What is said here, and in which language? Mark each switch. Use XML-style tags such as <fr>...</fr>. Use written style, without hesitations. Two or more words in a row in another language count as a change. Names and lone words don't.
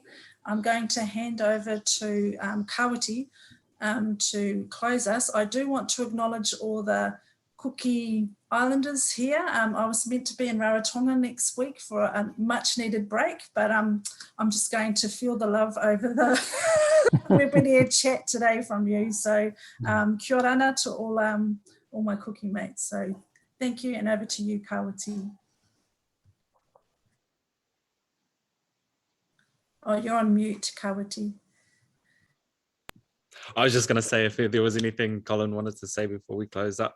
<en>I'm going to hand over to Kawati to close us. I do want to acknowledge all the Cookie Islanders here. I was meant to be in Rarotonga next week for a much needed break, but I'm just going to feel the love over the webinar chat today from you. So</en> <mi>kia ora ana</mi> <en>to all my cookie mates. So thank you, and over to you, Kawati. Oh, you're on mute, Kawati. I was just going to say if there was anything Collin wanted to say before we close up.</en>